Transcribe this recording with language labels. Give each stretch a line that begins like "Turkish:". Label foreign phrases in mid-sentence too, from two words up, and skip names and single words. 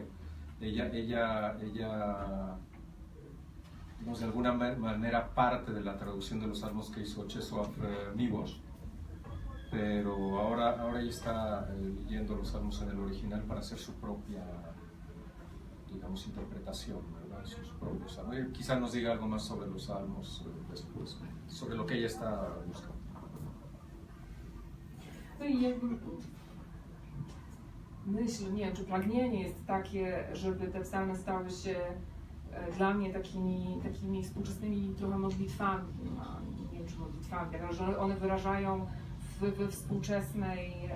Spanish: Ella digamos, de alguna manera parte de la traducción de los salmos que hizo Czesław Miłosz, pero ahora ella está leyendo los salmos en el original para hacer su propia, digamos, interpretación, ¿verdad? Sus propios salmos. Quizás nos diga algo más sobre los salmos después, sobre lo que ella está buscando.
Polish: No i jakby myśl, nie wiem, czy pragnienie jest takie, żeby te psalmy stały się dla mnie takimi współczesnymi trochę modlitwami, nie wiem czy modlitwami, tak, że one wyrażają we współczesnej